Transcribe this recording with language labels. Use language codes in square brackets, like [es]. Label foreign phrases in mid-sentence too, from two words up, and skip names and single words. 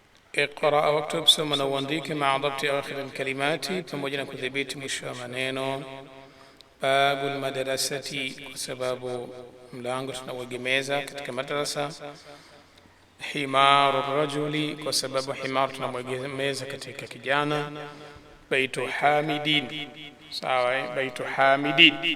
[ar] اقرأ واكتب ثم uandike مع ضبط آخر الكلمات [sw] pamoja na kudhibiti mwisho wa maneno. [ar] باب المدرسة, [sw] kwa sababu mlango tunauegemeza katika madrasa. [ar] حمار الرجل, [sw] kwa sababu himar tunauegemeza katika kijana. [ar] بيت حامد, sawa, بيت حامد.